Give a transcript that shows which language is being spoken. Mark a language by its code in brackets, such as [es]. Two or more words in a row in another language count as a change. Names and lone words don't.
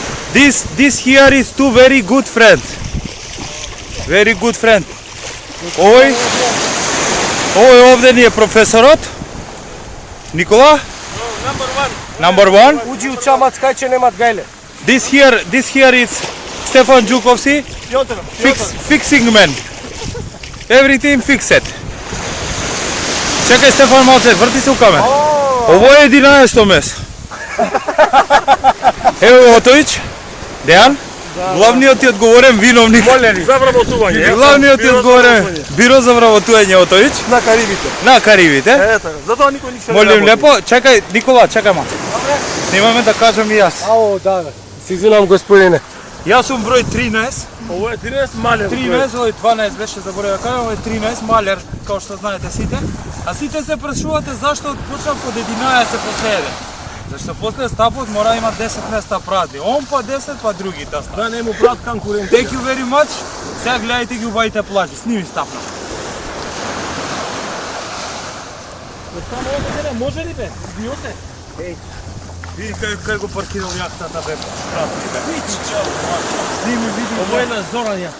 [en] This here is two very good friends. Very good friend. Ой, [mk] овде ни е професорот. Никола? [en] Number one. [sr] Uđi u čamac kaj će nemat gajle. [en] This here is Stefan Đukovci. Fixing man. Everything fixed. [sr] Čekaj Stefan малце, врти се у камера. [mk] Ово е 11-то место. Ево Отович. Дејан? Главниот ти одговорен виновник. За вработување. Главниот ти одговорен биро за вработување Отович. На Карибите. На Карибите. Ето, затоа никој ништо не Молим работи. лепо, чекај Никола, чекај малце. Снимаме да кажам и јас. Ао, да, се извинам господине. Јас сум број 13. Ово е 13 малер. 13, овој 12 беше заборавив да кажам, овој 13 малер, како што знаете сите. А сите се прашувате зашто почнав од 11 после 1. Зашто после стапот мора да има 10 места празни. Он па 10, па други да стапат. Да не му брат конкурент. [en] Thank you very much. [mk] Сега гледајте ги убавите плажи. Сними стапна. Само овде може ли бе? Биоте. Еј. Види кај го паркирал јахтата бе. Сними, види. Ово е на Зоран јахта.